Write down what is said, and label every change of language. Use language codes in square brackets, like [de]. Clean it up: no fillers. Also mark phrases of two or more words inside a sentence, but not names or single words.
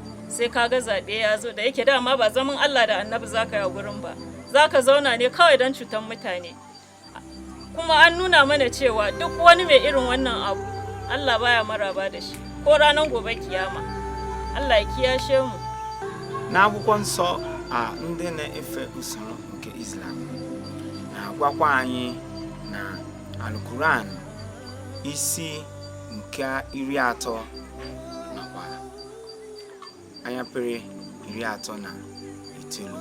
[ha] Sai ka ga zaɓe ya zo, da yake dama ba zaman Allah da annabi za ka yi a gurin ba, za ka zauna ne kawai don cutar mutane. Kuma an nuna mana cewa duk wani mai irin wannan abu Allah baya maraba da shi ko ranar gobe kiyama. Allah ya kiyashe mu. [ig] N'akwụkwọ nsọ a ndị na-efe usoro nke Islam na-agwakwa anyị na Al-Quran isi nke 30 nakwa anyapere 39.